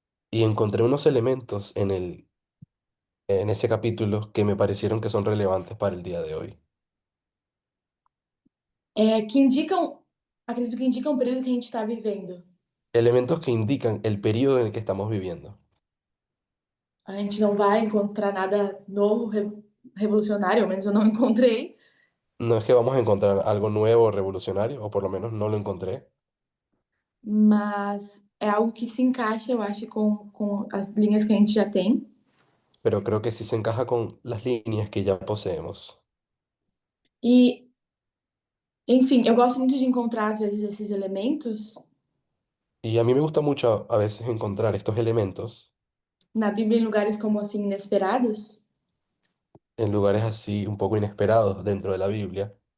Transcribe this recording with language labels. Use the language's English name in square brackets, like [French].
[Spanish] y encontré unos elementos en ese capítulo que me parecieron que son relevantes para el día de hoy. [Portuguese] Que indicam, acredito que indicam o período que a gente está vivendo. [Spanish] Elementos que indican el periodo en el que estamos viviendo. [Portuguese] A gente não vai encontrar nada novo, revolucionário, ao menos eu não encontrei. [Spanish] No es que vamos a encontrar algo nuevo, revolucionario, o por lo menos no lo encontré, [Portuguese] Mas é algo que se encaixa, eu acho, com as linhas que a gente já tem. [Spanish] pero creo que sí se encaja con las líneas que ya poseemos. [Portuguese] E, enfim, eu gosto muito de encontrar, às vezes, esses elementos [Spanish] Y a mí me gusta mucho a veces encontrar estos elementos [Portuguese] na Bíblia em lugares como assim, inesperados, [Spanish] en lugares así un poco inesperados dentro de la Biblia,